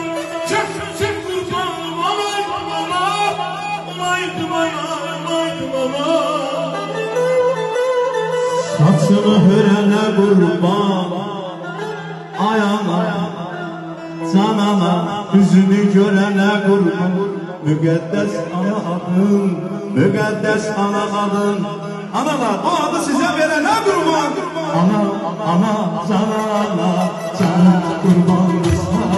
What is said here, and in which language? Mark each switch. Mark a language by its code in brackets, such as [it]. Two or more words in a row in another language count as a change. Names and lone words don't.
[tr] Çeksin kurbanım anay bana, olaydı bana, olaydı bana. Saçını hürene kurban, ayağına, canana, yüzünü görene kurban. [az] Müqəddəs ana adın, müqəddəs ana adın. Analar, bu adı sizə verənə kurban. Ana, canana, can kurban.